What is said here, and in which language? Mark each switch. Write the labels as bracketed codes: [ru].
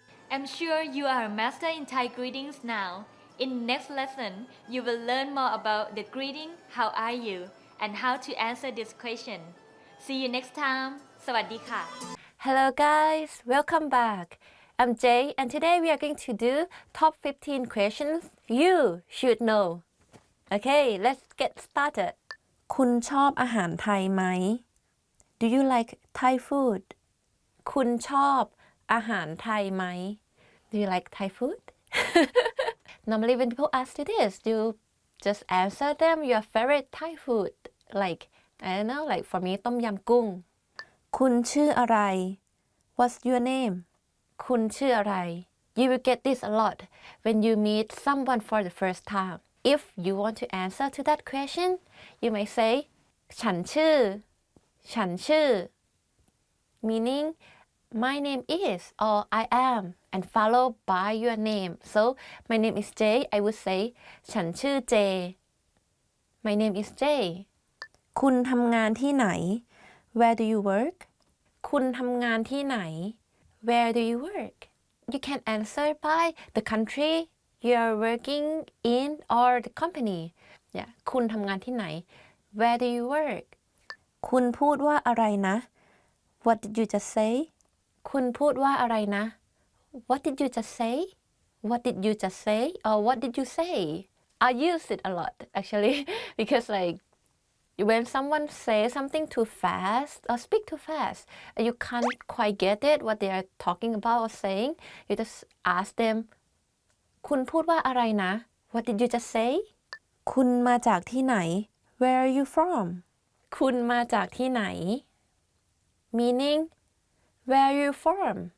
[en] I'm sure you are a master in Thai greetings now. In next lesson, you will learn more about the greeting, how are you, and how to answer this question. See you next time. [th] สวัสดีค่ะ [en] Hello guys, welcome back. I'm Jay and today we are going to do top 15 questions you should know. Okay, let's get started. [th] คุณชอบอาหารไทยไหม [en] Do you like Thai food? [th] คุณชอบอาหารไทยไหม [en] Do you like Thai food? Normally when people ask you this, you just answer them your favorite Thai food. Like, I don't know, like for me, ต้มยำกุ้ง [th] คุณชื่ออะไร [en] What's your name? [th] คุณชื่ออะไร [en] You will get this a lot when you meet someone for the first time. If you want to answer to that question, you may say [th] ฉันชื่อ [en] meaning my name is or I am and followed by your name. So my name is Jay. I would say [th] ฉันชื่อ [en] Jay. My name is Jay. [th] คุณทำงานที่ไหน [en] Where do you work? [th] คุณทำงานที่ไหน [en] Where do you work? You can answer by the country you are working in or the company. Yeah. [th] คุณทำงานที่ไหน [en] Where do you work? [th] คุณพูดว่าอะไรนะ [en] What did you just say? [th] คุณพูดว่าอะไรนะ [en] What did you just say? What did you just say? Or what did you say? I use it a lot actually because like when someone says something too fast or speak too fast and you can't quite get it what they are talking about or saying, you just ask them [th] คุณพูดว่าอะไรนะ [en] What did you just say? [th] คุณมาจากที่ไหน [en] Where are you from? [th] คุณมาจากที่ไหน [en] meaning where are you from?